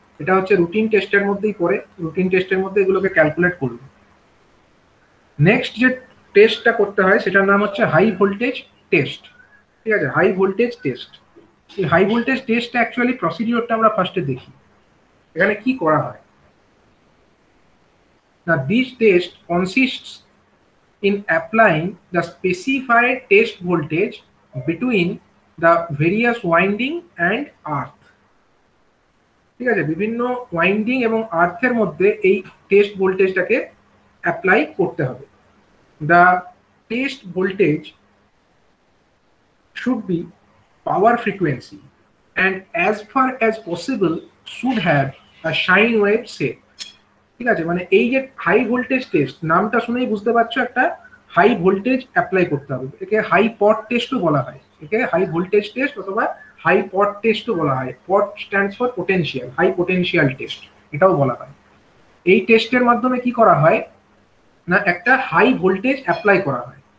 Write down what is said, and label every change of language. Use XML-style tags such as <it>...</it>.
<bn>এটা হচ্ছে রুটিন টেস্টের মধ্যেই পড়ে, রুটিন টেস্টের মধ্যে এগুলোকে ক্যালকুলেট করবে। নেক্সট যে টেস্টটা করতে হয় সেটার নাম হচ্ছে হাই ভোল্টেজ টেস্ট, ঠিক আছে? High voltage test. এই হাই ভোল্টেজ টেস্টটা অ্যাকচুয়ালি প্রসিডিওরটা আমরা ফার্স্টে দেখি, এখানে কি করা হয়।</bn> <en>Now this test consists in applying the specified test voltage between the various winding and earth.</en> <bn>ঠিক আছে, বিভিন্ন ওয়াইন্ডিং এবং আর্থের মধ্যে এই টেস্ট ভোল্টেজটাকে অ্যাপ্লাই করতে হবে।</bn> <en>The test voltage should be power frequency and as far as possible should have a sine wave shape.</en> <bn>ঠিক আছে, মানে এই যে হাই ভোল্টেজ টেস্ট, নামটা শুনেই বুঝতে পারছো একটা হাই ভোল্টেজ অ্যাপ্লাই করতে হবে। একে হাই পট টেস্টও বলা হয়, একে হাই ভোল্টেজ টেস্ট অথবা হাই পট টেস্টও বলা হয়।</bn> <en>pot stands for potential,</en> <bn>high potential test এটাও বলা হয়। এই টেস্টের মাধ্যমে কি করা হয় না, একটা হাই ভোল্টেজ অ্যাপ্লাই করা হয়।</bn>